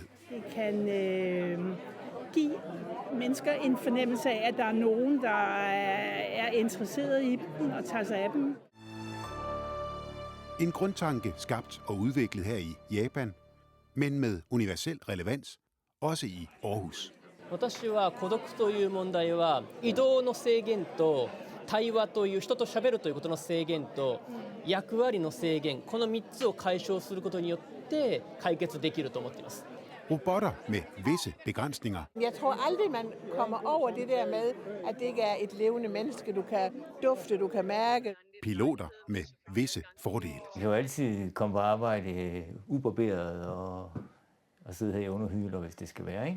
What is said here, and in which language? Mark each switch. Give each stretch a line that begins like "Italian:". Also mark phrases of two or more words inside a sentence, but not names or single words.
Danish: Det kan give mennesker en fornemmelse af, at der er nogen, der er interesseret i dem og tager sig af dem. En grundtanke skabt og udviklet her i Japan, men med universel relevans, også i Aarhus.
Japanese: 私は孤独という問題は移動の制限と対話という人と喋るということの制限と役割の制限、この3つを解消することによって解決できると思っています。
Danish: Robotter med visse begrænsninger. Jeg tror aldrig, man kommer over det der med, at det ikke er et levende menneske, du kan dufte, du kan mærke. Piloter med visse fordele. Jeg kan jo altid komme på arbejde ubarberet og sidde her i underhyler, hvis det skal være, ikke?